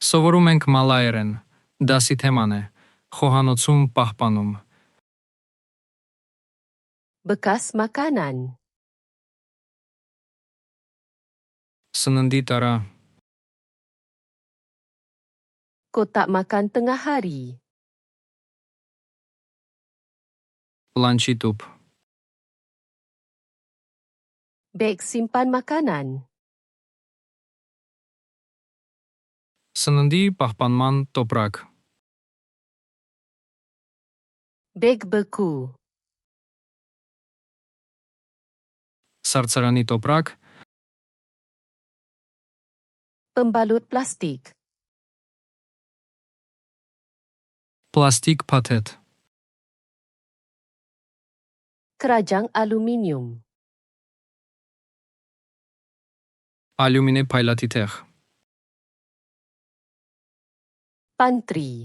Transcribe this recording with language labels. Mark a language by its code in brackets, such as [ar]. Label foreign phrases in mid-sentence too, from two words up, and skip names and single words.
[hy] Սովորում ենք մալայերեն, դասի թեման է, խոհանոցում պահպանում։ [ms] Bekas makanan. [hy] Սննդի տարա, [ms] Kotak makan tengah hari. [hy] լանչի տուփ, [ms] Beg simpan makanan. [hy] սննդի պահպանման տոպրակ, [ms] Beg beku. [hy] սառցարանի տոպրակ, [ms] Pembalut plastik. [hy] պլաստիկ փաթեթ, [ms] Keranjang aluminium. [hy] ալյումինե փայլատի թեղ, [ms] Pantry.